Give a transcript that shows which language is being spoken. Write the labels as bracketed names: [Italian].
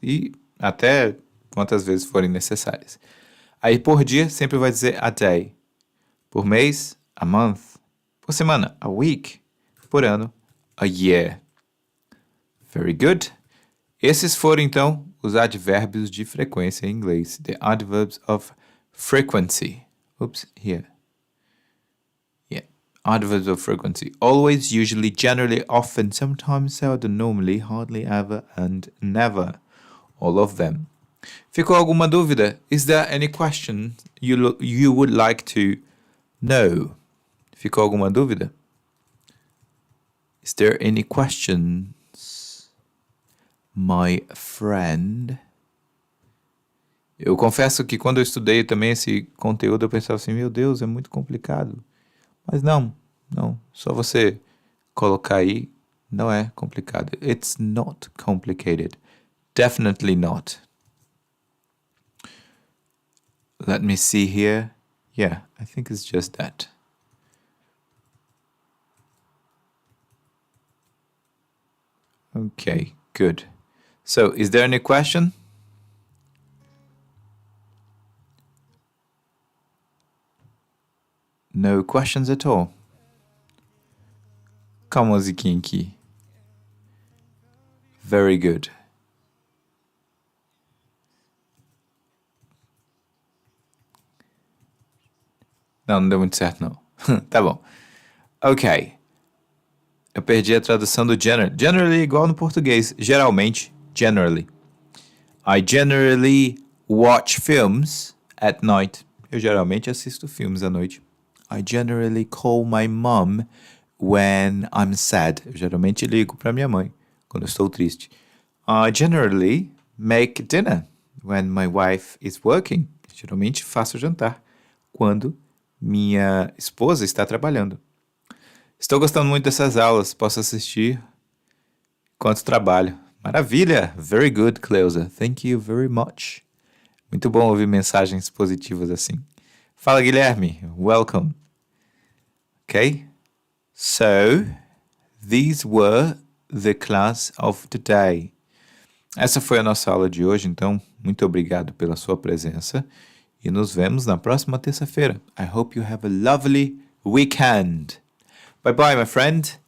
[Portuguese] E até quantas vezes forem necessárias. Aí por dia sempre vai dizer [English] a day. [Portuguese] Por mês, [English] a month. [Portuguese] Por semana, [English] a week. [Portuguese] Por ano, [English] a year. Very good. [Portuguese] Esses foram, então, os advérbios de frequência em inglês. [English] The adverbs of frequency. Here. Yeah. Adverbs of frequency. Always, usually, generally, often, sometimes, seldom, normally, hardly, ever, and never. All of them. [Portuguese] Ficou alguma dúvida? [English] Is there any question you would like to know? [Portuguese] Ficou alguma dúvida? [English] Is there any questions, my friend? [Portuguese] Eu confesso que quando eu estudei também esse conteúdo, eu pensava assim, meu Deus, é muito complicado. Mas não, só você colocar aí, não é complicado. [English] It's not complicated. Definitely not. Let me see here. Yeah, I think it's just that. Okay, good. So, is there any question? No questions at all. [Portuguese] Qual musiquinha aqui? [English] Very good. [Portuguese] Não deu muito certo, não. Tá bom. Ok. Eu perdi a tradução do generally. Generally igual no português. Geralmente. Generally. [English] I generally watch films at night. [Portuguese] Eu geralmente assisto filmes à noite. [English] I generally call my mom when I'm sad. [Portuguese] Eu geralmente ligo para minha mãe quando eu estou triste. [English] I generally make dinner when my wife is working. [Portuguese] Geralmente faço jantar quando minha esposa está trabalhando. Estou gostando muito dessas aulas. Posso assistir enquanto trabalho. Maravilha! [English] Very good, Cleusa. Thank you very much. [Portuguese] Muito bom ouvir mensagens positivas assim. [English] Fala, Guilherme. Welcome. Okay? So, these were the class of today. [Portuguese] Essa foi a nossa aula de hoje, então, muito obrigado pela sua presença e nos vemos na próxima terça-feira. [English] I hope you have a lovely weekend. Bye bye, my friend.